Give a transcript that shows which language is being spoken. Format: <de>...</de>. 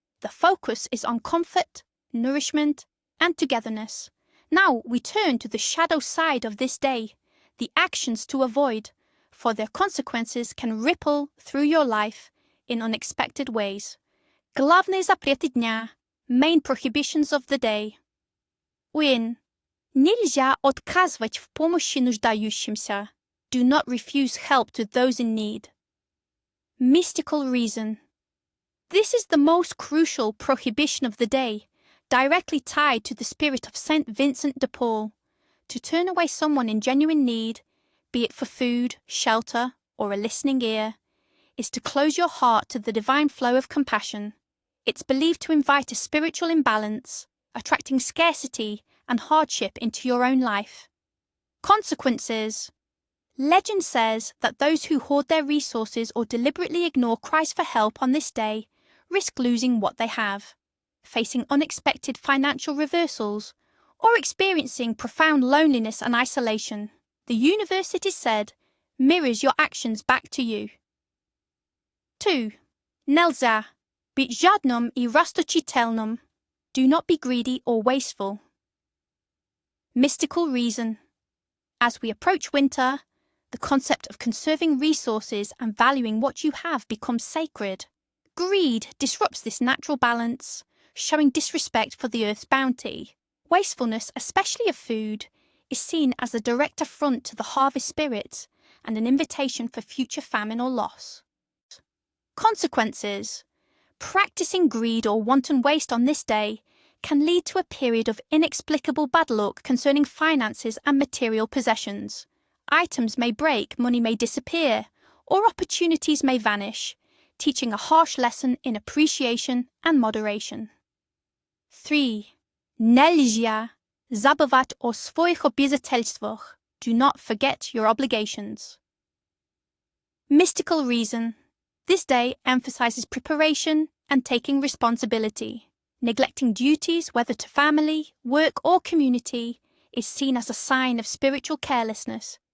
<en>The focus is on comfort, nourishment, and togetherness. Now we turn to the shadow side of this day, the actions to avoid, for their consequences can ripple through your life in unexpected ways.</en> <ru>Главные запреты дня,</ru> <en>main prohibitions of the day. 1.</en> <ru>Нельзя отказывать в помощи нуждающимся.</ru> <en>Do not refuse help to those in need. Mystical reason. This is the most crucial prohibition of the day, directly tied to the spirit of Saint Vincent de Paul. To turn away someone in genuine need, be it for food, shelter, or a listening ear, is to close your heart to the divine flow of compassion. It's believed to invite a spiritual imbalance, attracting scarcity and hardship into your own life. Consequences. Legend says that those who hoard their resources or deliberately ignore cries for help on this day risk losing what they have, facing unexpected financial reversals, or experiencing profound loneliness and isolation. The universe, it is said, mirrors your actions back to you. 2.</en> <ru>Нельзя быть жадным и расточительным.</ru> <en>Do not be greedy or wasteful. Mystical reason. As we approach winter, the concept of conserving resources and valuing what you have becomes sacred. Greed disrupts this natural balance, showing disrespect for the earth's bounty. Wastefulness, especially of food, is seen as a direct affront to the harvest spirit and an invitation for future famine or loss. Consequences. Practicing greed or wanton waste on this day can lead to a period of inexplicable bad luck concerning finances and material possessions. Items may break, money may disappear, or opportunities may vanish, teaching a harsh lesson in appreciation and moderation. 3.</en> <ru>Нельзя забывать о своих обязательствах.</ru> <en>Do not forget your obligations. Mystical reason. This day emphasizes preparation and taking responsibility. Neglecting duties, whether to family, work, or community, is seen as a sign of spiritual carelessness.</en>